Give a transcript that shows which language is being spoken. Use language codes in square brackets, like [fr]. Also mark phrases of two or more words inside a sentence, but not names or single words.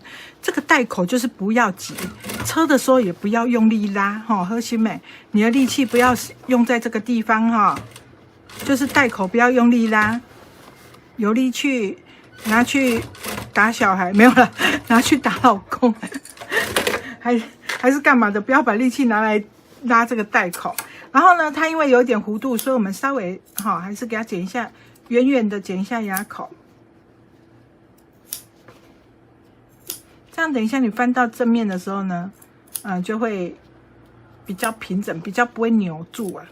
[zh] 這個帶口就是不要急，車的時候也不要用力拉哈，好心美，你的力氣不要用在這個地方哈，就是帶口不要用力拉，有力去拿去打小孩沒有了，拿去打老公，還是幹嘛的？不要把力氣拿來拉這個帶口。然後呢，它因為有一點弧度，所以我們稍微哈，還是給它剪一下，遠遠的剪一下牙口。這樣等一下你翻到正面的時候呢，就會比較平整，比較不會扭住啊。